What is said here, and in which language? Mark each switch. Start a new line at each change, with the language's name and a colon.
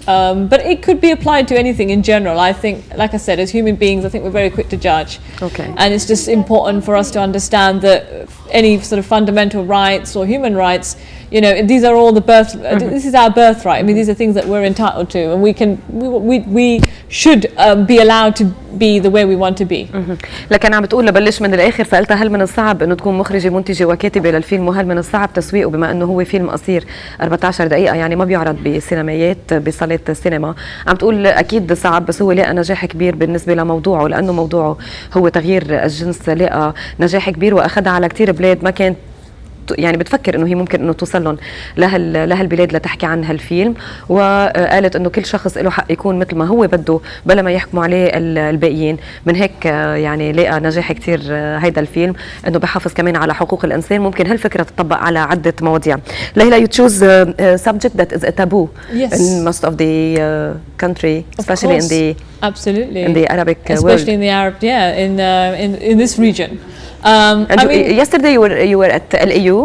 English: But it could be applied to anything in general. I think, like I said, as human beings, I think we're very quick to judge. Okay. And it's just important for us to understand that any sort of fundamental rights or human rights, you know, these are all this is our birthright. I mean, these are things that we're entitled to, and we should be allowed to be the way we want to be.
Arabic: لكن عم بتقول لبلش من الاخر، فقلتها هل من الصعب انه تكون مخرجه منتجه وكاتبه للفيلم، وهل من الصعب تسويقه بما انه هو فيلم قصير 14 دقيقه، يعني ما بيعرض بسينمايات بصالات السينما. عم تقول اكيد صعب، بس هو لقى نجاح كبير بالنسبه لموضوعه، لانه موضوعه هو تغيير الجنس، لقى نجاح كبير واخذها على كثير بلاد ما كانت يعني بتفكر انه هي ممكن انه توصل لهم لهالبلاد لتحكي عن هالفيلم. وقالت انه كل شخص له حق يكون مثل ما هو بده بلا ما يحكموا عليه الباقيين. من هيك يعني لقى نجاح كثير هيدا الفيلم، انه بحافظ كمان على حقوق الانسان. ممكن هالفكره تطبق على عده مواضيع.
English: ليلى, you choose a subject that is a taboo in most of the country, especially in the absolutely in the Arabic especially world. in the Arab, in this region. And I mean, yesterday you were at LAU.